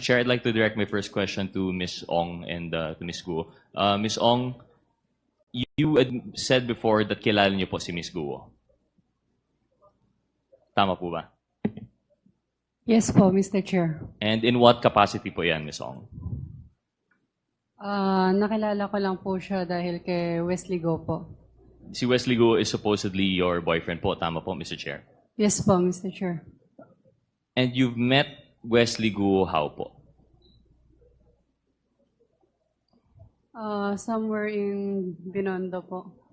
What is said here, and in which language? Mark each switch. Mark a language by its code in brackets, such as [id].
[en] Chair, I'd like to direct my first question to Ms. Ong and to Ms. Guo. Ms. Ong, you had said before that [tl] kilala niyo po si [en] Ms. Guo. [tl] Tama po ba? [en] Yes po, Mr. Chair. And in what capacity po yan, Ms. Ong? [tl] Nakilala ko lang po siya dahil kay Wesley Go po. [en] Si Wesley Guo is supposedly your boyfriend po. [tl] Tama po, Mr. Chair. [en] Yes po, Mr. Chair. And you've met Wesley Guo how po? Somewhere in Binondo po.